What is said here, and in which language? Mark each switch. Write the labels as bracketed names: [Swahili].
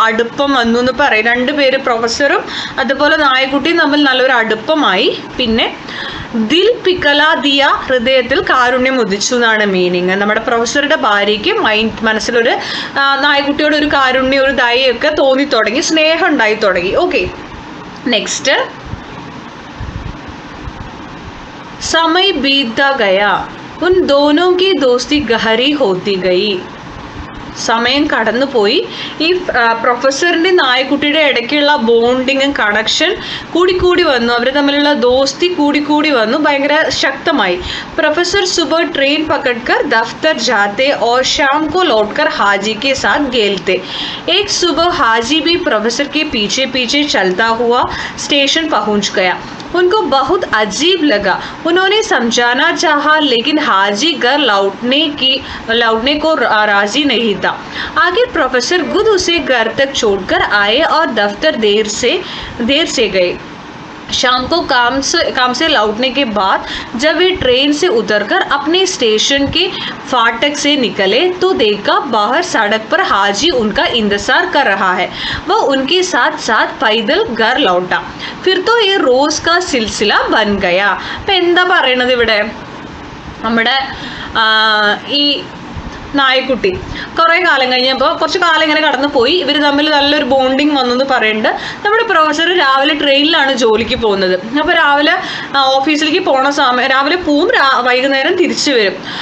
[Malayalam] അടുപ്പം വന്നു എന്ന് പറയും. രണ്ടുപേര്, പ്രൊഫസറും അതുപോലെ നായക്കുട്ടിയും തമ്മിൽ നല്ലൊരു അടുപ്പമായി. പിന്നെ [Hindi] ദിൽ പിക്കല ദിയ, [Malayalam] ഹൃദയത്തിൽ കാരുണ്യം ഉദിച്ചു എന്നാണ് മീനിങ്. നമ്മുടെ പ്രൊഫസറുടെ ഭാര്യയ്ക്ക് മനസ്സിലൊരു നായക്കുട്ടിയോട് ഒരു കാരുണ്യം, ഒരു ദയൊക്കെ തോന്നി തുടങ്ങി, സ്നേഹം ഉണ്ടായി തുടങ്ങി. Okay, next. [Hindi] समय बीतता गया, उन दोनों की दोस्ती गहरी होती गई. [Malayalam] സമയം കടന്നുപോയി. ഈ പ്രൊഫസറിൻ്റെ നായക്കുട്ടിയുടെ ഇടയ്ക്കുള്ള ബോണ്ടിങ്ങും കണക്ഷൻ കൂടിക്കൂടി വന്നു. അവർ തമ്മിലുള്ള ദോസ്തി കൂടിക്കൂടി വന്നു, ഭയങ്കര ശക്തമായി. [Hindi] പ്രൊഫസർ सुबह ट्रेन पकड़कर दफ्तर जाते और शाम को लौटकर हाजी के साथ खेलते. एक सुबह हाजी भी प्रोफेसर के पीछे पीछे चलता हुआ स्टेशन पहुंच गया. उनको बहुत अजीब लगा. उन्होंने समझाना चाहा, लेकिन हाजी घर लौटने को राजी नहीं था. आखिर प्रोफेसर खुद उसे घर तक छोड़कर आए और दफ्तर देर से गए. शाम को काम से लौटने के बाद जब वे ट्रेन से उतरकर अपने स्टेशन के फाटक से निकले तो देखा बाहर सड़क पर हाजी उनका इंतजार कर रहा है. वह उनके साथ साथ पैदल घर लौटा. फिर तो ये रोज का सिलसिला बन गया. [Malayalam] അപ്പം എന്താ പറയണത് ഇവിടെ? നമ്മുടെ ഈ നായക്കുട്ടി കുറേ കാലം കഴിഞ്ഞപ്പോൾ, കുറച്ച് കാലം ഇങ്ങനെ കടന്നു പോയി, ഇവർ തമ്മിൽ നല്ലൊരു ബോണ്ടിങ് വന്നു എന്ന് പറയുന്നുണ്ട്. നമ്മുടെ പ്രൊഫസർ രാവിലെ ട്രെയിനിലാണ് ജോലിക്ക് പോകുന്നത്. അപ്പോൾ രാവിലെ ഓഫീസിലേക്ക് പോണ സമയം, രാവിലെ പോവും, വൈകുന്നേരം തിരിച്ചു വരും.